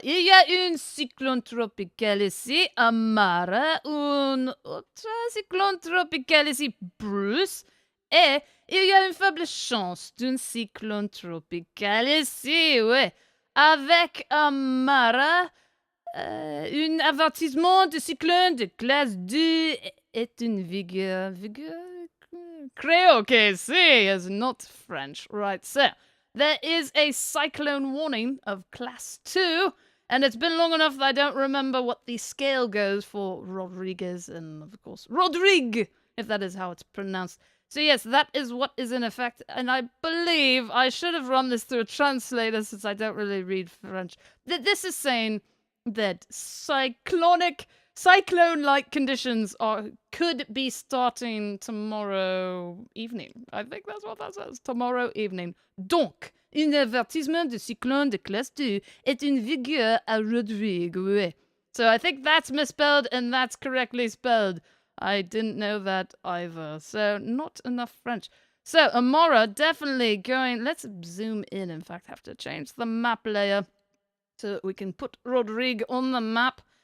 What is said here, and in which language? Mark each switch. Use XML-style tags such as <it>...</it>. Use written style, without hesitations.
<fr>Il y a une cyclone tropicale ici, Amara, un autre cyclone tropical ici, Bruce, et il y a une faible chance d'un cyclone tropical ici, ouais. Avec Amara, un avertissement de cyclone de classe 2 est une vigueur.</fr> <es>Creo que sí</es> <en>is not French, right, so. There is a cyclone warning of class 2, and it's been long enough that I don't remember what the scale goes for Rodrigues and, of course, Rodrigues, if that is how it's pronounced. So yes, that is what is in effect, and I believe I should have run this through a translator since I don't really read French. This is saying that cyclone-like conditions could be starting tomorrow evening. I think that's what that says. Tomorrow evening.</en> <fr>Donc, un avertissement de cyclone de classe 2 est une vigueur à Rodrigues. Ouais.</fr> <en>So I think that's misspelled and that's correctly spelled. I didn't know that either. So not enough French. So Amara definitely going. Let's zoom in fact, have to change the map layer so that we can put Rodrigues on the map.</en>